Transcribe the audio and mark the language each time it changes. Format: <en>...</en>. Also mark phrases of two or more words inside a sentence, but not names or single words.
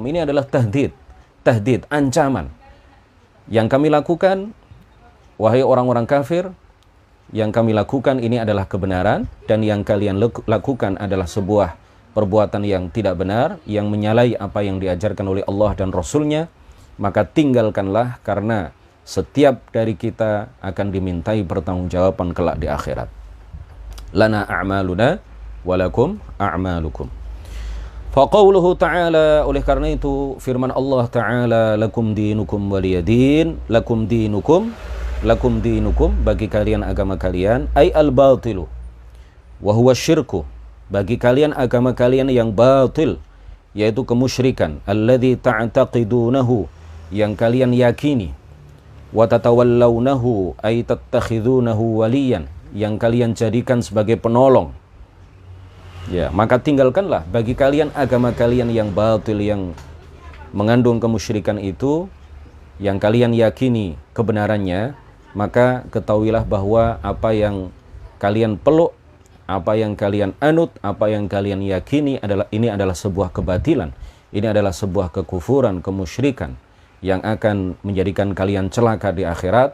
<id>Ini adalah tahdid, ancaman. Yang kami lakukan, wahai orang-orang kafir, yang kami lakukan ini adalah kebenaran, dan yang kalian lakukan adalah sebuah perbuatan yang tidak benar, yang menyalahi apa yang diajarkan oleh Allah dan Rasulnya, maka tinggalkanlah, karena setiap dari kita akan dimintai pertanggungjawaban kelak di akhirat.</id> <ar>لنا أعمالنا ولكم أعمالكم. فقوله تعالى,</ar> <id>oleh karena itu firman Allah Ta'ala,</id> <ar>لكم دينكم ولي دين، لكم دينكم,</ar> <id>bagi kalian agama kalian,</id> <ar>أي الباطل، وهو الشرك,</ar> <id>bagi kalian agama kalian yang batil, yaitu kemusyrikan,</id> <ar>الذي تعتقدونه,</ar> <id>yang kalian yakini,</id> <ar>وتتولونه، أي تتخذونه وليا,</ar> <id>yang kalian jadikan sebagai penolong. Ya, maka tinggalkanlah bagi kalian agama kalian yang batil, yang mengandung kemusyrikan itu, yang kalian yakini kebenarannya, maka ketahuilah bahwa apa yang kalian peluk, apa yang kalian anut, apa yang kalian yakini ini adalah sebuah kebatilan, ini adalah sebuah kekufuran, kemusyrikan yang akan menjadikan kalian celaka di akhirat.</id>